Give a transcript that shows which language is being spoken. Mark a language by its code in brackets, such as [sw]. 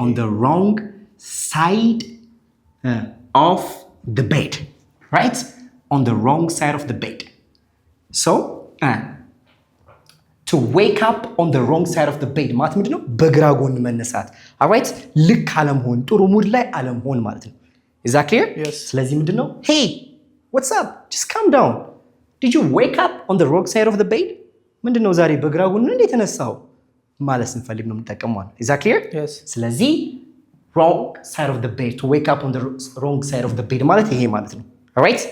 [en] on the wrong side of the bed right on the wrong side of the bed so to wake up on the wrong side of the bed [am] ማለት ምንድነው? በግራ ጎን መነሳት all right ልክ አለመሆን ጥሩ ሙድ ላይ አለመሆን ማለት ነው። [en] is that clear? Yes. [am] ስለዚህ ምንድነው? [en] hey what's up just calm down did you wake up on the wrong side of the bed [am] ምንድነው ዛሬ በግራ ጎን እንዴ ተነሳው ማለት ስንፈልግ ነው የምንጠቀመው። [en] is that clear? Yes. ስለዚህ wrong side of the bed to wake up on the wrong side of the bed [am] ማለት ይሄ ማለት ነው። [en] all right?